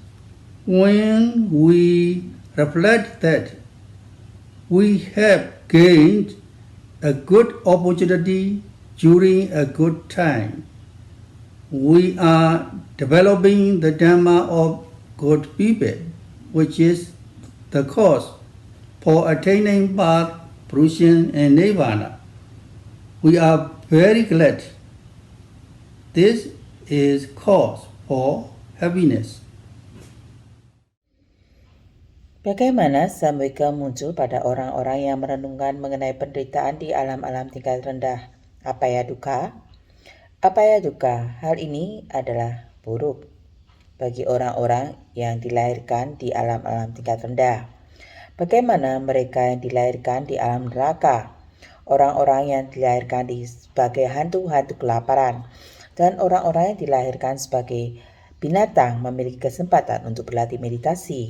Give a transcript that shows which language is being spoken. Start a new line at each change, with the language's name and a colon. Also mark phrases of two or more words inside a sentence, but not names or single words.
English: When we reflect that we have gained a good opportunity during a good time, we are developing the Dhamma of good people, which is the cause for attaining path, fruition, and nirvana. We are very glad. This is cause for happiness.
Indonesian: Bagaimana samvega muncul pada orang-orang yang merenungkan mengenai penderitaan di alam-alam tingkat rendah?
Pali: Apaya dukkha? Apaya dukkha,
Indonesian: hal ini adalah buruk bagi orang-orang yang dilahirkan di alam-alam tingkat rendah. Bagaimana mereka yang dilahirkan di alam neraka, orang-orang yang dilahirkan sebagai hantu-hantu kelaparan, dan orang-orang yang dilahirkan sebagai binatang memiliki kesempatan untuk berlatih meditasi.